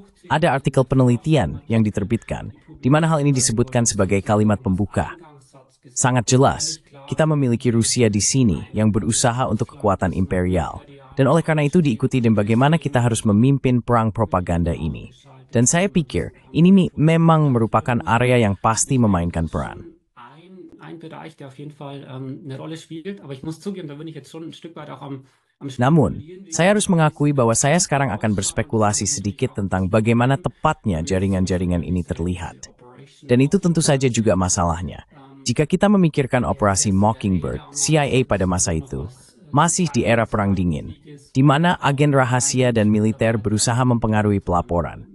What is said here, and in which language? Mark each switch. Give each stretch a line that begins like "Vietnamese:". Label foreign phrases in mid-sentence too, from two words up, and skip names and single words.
Indonesian: Ada artikel penelitian yang diterbitkan, di mana hal ini disebutkan sebagai kalimat pembuka. Sangat jelas, kita memiliki Rusia di sini yang berusaha untuk kekuatan imperial. Dan oleh karena itu diikuti dan bagaimana kita harus memimpin perang propaganda ini. Dan saya pikir, ini memang merupakan area yang pasti memainkan peran.
German: Ein Bereich, der auf jeden Fall eine Rolle spielt, aber ich muss zugeben, da bin ich jetzt schon ein Stück weit auch am
Indonesian: Namun, saya harus mengakui bahwa saya sekarang akan berspekulasi sedikit tentang bagaimana tepatnya jaringan-jaringan ini terlihat. Dan itu tentu saja juga masalahnya. Jika kita memikirkan operasi Mockingbird, CIA pada masa itu, masih di era Perang Dingin, di mana agen rahasia dan militer berusaha mempengaruhi pelaporan.